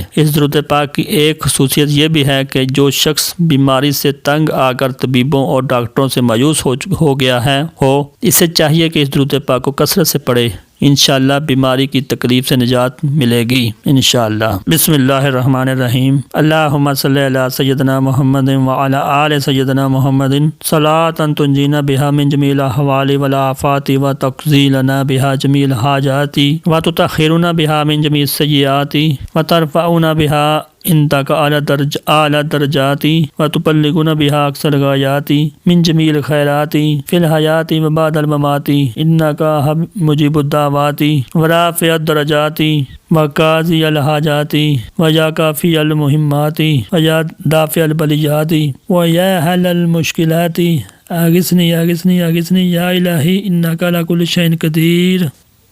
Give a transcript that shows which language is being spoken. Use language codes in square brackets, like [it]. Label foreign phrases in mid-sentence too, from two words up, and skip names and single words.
[ur] اس درود پاک کی ایک خصوصیت یہ بھی ہے کہ جو شخص بیماری سے تنگ آ کر طبیبوں اور ڈاکٹروں سے مایوس ہو گیا ہے اسے چاہیے کہ اس درود پاک کو کثرت سے پڑھے۔ انشاءاللہ بیماری کی تکلیف سے نجات ملے گی انشاءاللہ۔ [ar] بسم اللہ الرحمن الرحیم۔ اللہم صلی علی سیدنا محمد وعلی آل سیدنا محمد صلاۃ تنجینا بہا من جمیع الاحوال والآفات وتقضی لنا بہا جمیع الحاجات وتطہرنا بہا من جمیع السیئات وترفعنا بہا انتک اعلی درجات وتبلغنا بها اقصى الغایات من جمیع الخیرات فی الحیات وبعد الممات انک مجیب الدعوات ورافع الدرجات وقاضی الحاجات ویا کافی المہمات ویا دافع البلیات ویا حل المشکلات اغثنی اغثنی اغثنی یا الہی انک علی کل شیء قدیر۔